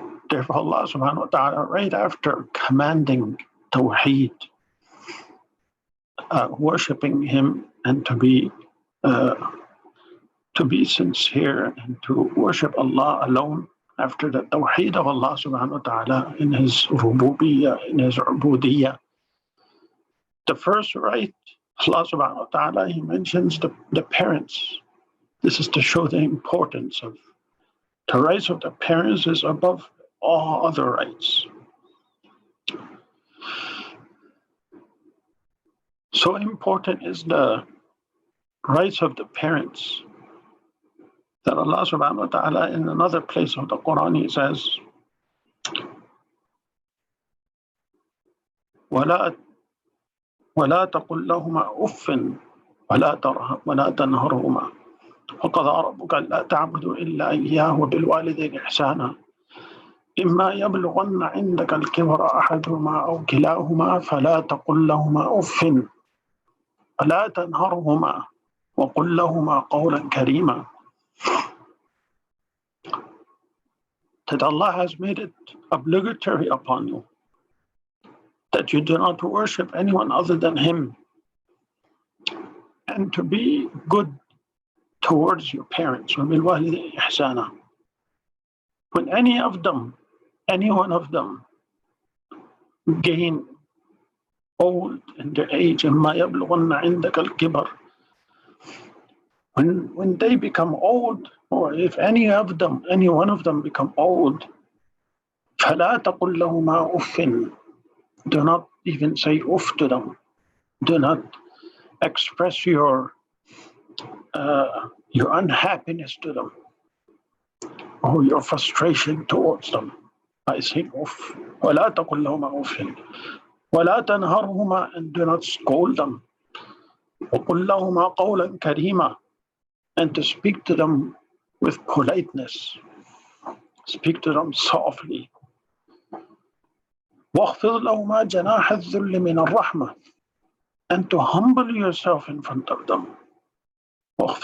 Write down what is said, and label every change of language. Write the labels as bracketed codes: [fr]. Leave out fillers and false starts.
[en] Therefore, Allah subhanahu wa ta'ala, right after commanding Tawheed, worshipping Him and to be sincere and to worship Allah alone, after the Tawheed of Allah subhanahu wa ta'ala in His rububiyyah, in His ubudiyyah. The first right, Allah subhanahu wa ta'ala, He mentions the parents. This is to show the importance of the rights of the parents is above all other rights. So important is the rights of the parents that Allah subhanahu wa ta'ala in another place of the Quran He says, [ar] وَلَا تَقُلْ لَهُمَا أُفٍّ وَلَا تَنْهَرْهُمَا وَقَضَىٰ رَبُّكَ أَلَّا تَعْبُدُوا إِلَّا إِيَّاهُ وَبِالْوَالِدَيْنِ إِحْسَانًا إِمَّا يَبْلُغَنَّ عِندَكَ الْكِبَرَ أَحَدُهُمَا أَوْ كِلَاهُمَا فَلَا تَقُلْ لَهُمَا أُفٍّ وَلَا تَنْهَرْهُمَا وَقُلْ لَهُمَا قَوْلًا كَرِيمًا. [en] That Allah has made it obligatory upon you that you do not worship anyone other than Him, and to be good towards your parents. [ar] وَبِالْوَالِدَيْنِ إِحْسَانًا. [en] When any one of them gain old in their age, [ar] إِمَّا يَبْلُغَنَّ عِندَكَ الْكِبَرَ, [en] when they become old, or if any one of them become old, [ar] فَلَا تَقُلْ لَهُمَا أُفٍّ. [en] Do not even say uff to them. Do not express your unhappiness to them or your frustration towards them by saying uff. [ar] وَلَا تَقُلْ لَهُمَا أُفٍّ وَلَا تَنْهَرْهُمَا, [en] and do not scold them. [ar] وَقُلْ لَهُمَا قَوْلًا كَرِيمًا, [en] and to speak to them with politeness. Speak to them softly. [ar] وَاخْفِضْ لَهُمَا جَنَاحَ الذُّلِّ مِنَ الرَّحْمَةِ, [en] and to humble yourself in front of them. [ar] وَاخْفِضْ